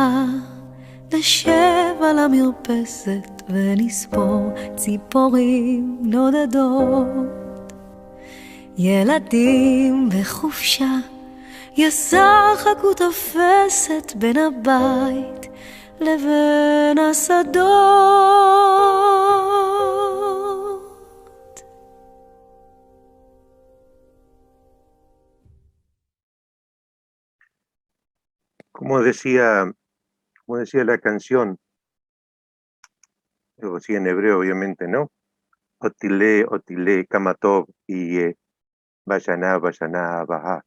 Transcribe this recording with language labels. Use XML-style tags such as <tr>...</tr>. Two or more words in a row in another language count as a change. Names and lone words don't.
<he>נשב על המרפסת ונספור ציפורים נודדות. ילדים בחופשה ישחקו תופסת בין הבית לבין השדות.</he> <es>Como decía la canción, lo decía en hebreo obviamente, ¿no? Otile, otile, kamatov, y vayaná, vayaná, bajá.</es>